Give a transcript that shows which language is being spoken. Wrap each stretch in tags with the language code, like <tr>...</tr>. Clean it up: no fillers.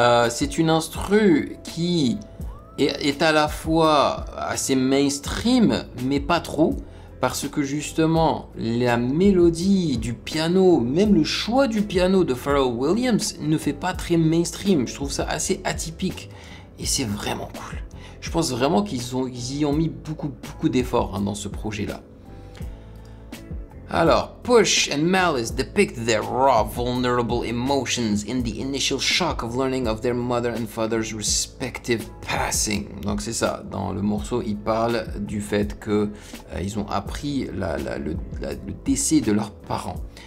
<fr>C'est une instru qui est à la fois assez mainstream, mais pas trop, parce que justement, la mélodie du piano, même le choix du piano de Pharrell Williams ne fait pas très mainstream. Je trouve ça assez atypique et c'est vraiment cool. Je pense vraiment qu'ils y ont mis beaucoup d'efforts hein, dans ce projet-là.</fr> <en>Alors, Push and Malice depict their raw, vulnerable emotions in the initial shock of learning of their mother and father's respective passing.</en> <fr>Donc c'est ça, dans le morceau, ils parlent du fait que ils ont appris le décès de leurs parents.</fr>